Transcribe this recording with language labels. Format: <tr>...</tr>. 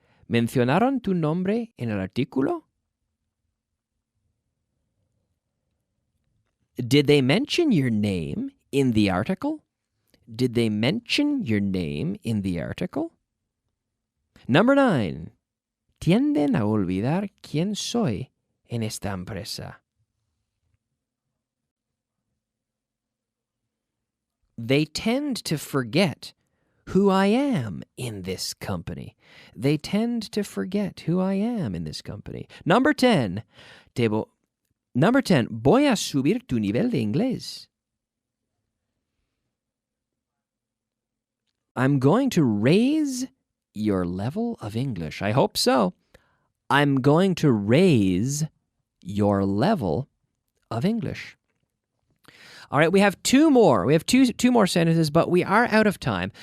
<es>¿Mencionaron tu nombre en el artículo?</es> <en>Did they mention your name in the article? Did they mention your name in the article? Number 9.</en> <es>Tienden a olvidar quién soy en esta empresa.</es> <en>They tend to forget who I am in this company. They tend to forget who I am in this company. Number 10.</en> <es>Voy a subir tu nivel de inglés.</es> <en>I'm going to raise your level of English. I hope so. I'm going to raise your level of English. All right, we have 2 more. We have two more sentences, but we are out of time.</en>